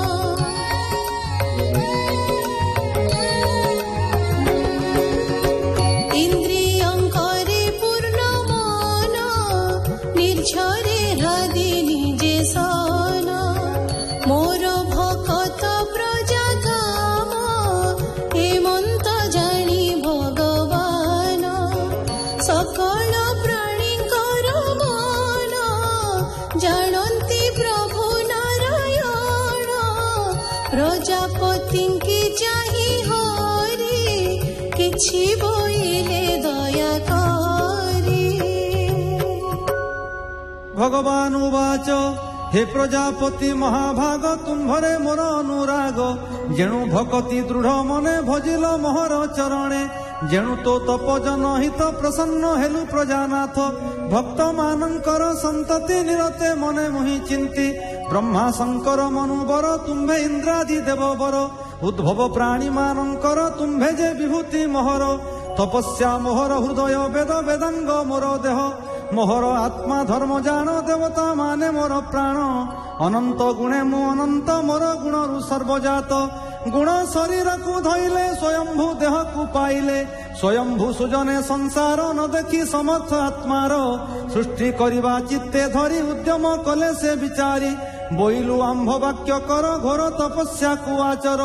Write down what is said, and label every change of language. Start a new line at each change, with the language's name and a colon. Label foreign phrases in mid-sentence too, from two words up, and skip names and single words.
Odia: ଇନ୍ଦ୍ରିୟଙ୍କରେ ପୂର୍ଣ୍ଣ ମନ ନିର୍ଝରେ ହୃଦି ନିଜେ ସନ ମୋର ଭକତ ପ୍ରଜା ଧାମ ହେମନ୍ତ ଜାଣି ଭଗବାନ ସକଳ ପ୍ରାଣୀକର ମନ ଜାଣନ୍ତି ପ୍ରଭୁ ନାରାୟଣ ପ୍ରଜାପତି କି ଚାହିଁ ହରି କିଛି ବୋଇଲେ ଦୟା କରି ଭଗବାନ ଉବାଚ ହେ ପ୍ରଜାପତି ମହାଭାଗ ତୁମ୍ଭରେ ମୋର ଅନୁରାଗ ଯେଣୁ ଭକ୍ତି ଦୃଢ଼ ମନେ ଭଜିଲ ମୋହର ଚରଣେ ଯେଣୁ ତୋ ତପଜନ ହିତ ପ୍ରସନ୍ନ ହେଲୁ ପ୍ରଜାନାଥ ଭକ୍ତ ମାନଙ୍କର ସନ୍ତତି ନିରତେ ମନେ ମୁହିଁ ଚିନ୍ତି ବ୍ରହ୍ମା ଶଙ୍କର ମନୁବର ତୁମ୍ଭେ ଇନ୍ଦ୍ରାଦି ଦେବବର ଉଦ୍ଭବ ପ୍ରାଣୀ ମାନଙ୍କର ତୁମ୍ଭେ ଯେ ବିଭୂତି ମୋହର ତପସ୍ୟା ମୋହର ହୃଦୟ ବେଦ ବେଦାଙ୍ଗ ମୋର ଦେହ ମୋହର ଆତ୍ମା ଧର୍ମ ଜାଣ ଦେବତା ମାନେ ମୋର ପ୍ରାଣ ଅନନ୍ତ ଗୁଣେ ମୁଁ ଅନନ୍ତ ମୋର ଗୁଣରୁ ସର୍ବଜାତ ଗୁଣ ଶରୀର କୁ ଧଇଲେ ସ୍ୱୟମ୍ଭୂ ଦେହ କୁ ପାଇଲେ ସ୍ୱୟମ୍ଭୂ ସୁଜନେ ସଂସାର ନ ଦେଖି ସମର୍ଥ ଆତ୍ମାର ସୃଷ୍ଟି କରିବା ଚିତ୍ତେ ଧରି ଉଦ୍ୟମ କଲେ ସେ ବିଚାରି ବୋଇଲୁ ଆମ୍ଭ ବାକ୍ୟ କର ଘୋର ତପସ୍ୟା କୁ ଆଚର